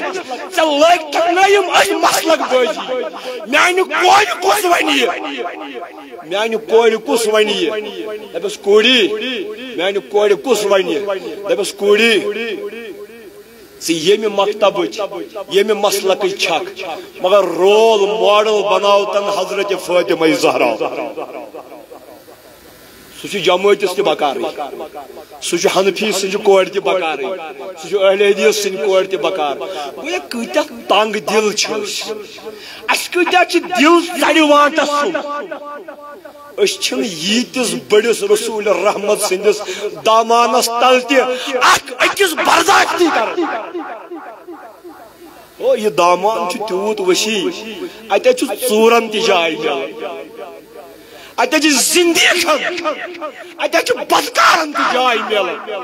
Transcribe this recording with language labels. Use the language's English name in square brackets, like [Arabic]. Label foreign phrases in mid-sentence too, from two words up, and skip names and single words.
[Kashmiri] ژےٚ لٲگۍ نٲیِم أسۍ مسلک بٲزی میانہِ کورِ کُس ونہِ یہِ میانہِ کورِ کُس ونہِ یہِ دپٮ۪س کوٗری میانہِ کورِ کُس ونہِ دپٮ۪س کوٗری یمی مکتب یمی مسلک چھک مگر [English] role model [Kashmiri] بناو تن حضرت فاطمہ زہرا سہ جماعتس تہ بکار سہ حنفی سن کور تہ بکار سہ اہل حدیث سن کور تہ بکار گویا کتیا تنگ دل اس کتیا دل ژڑِ وانٹس سن چھن یتس بڑس رسول رحمت سندس دامانس تل تہ اکس برداشت کر او یہ دامان تیوت وسیع اتہ ژورن تہ جائے اتہ زندگی اتہ بدکارن تہ جائے ملان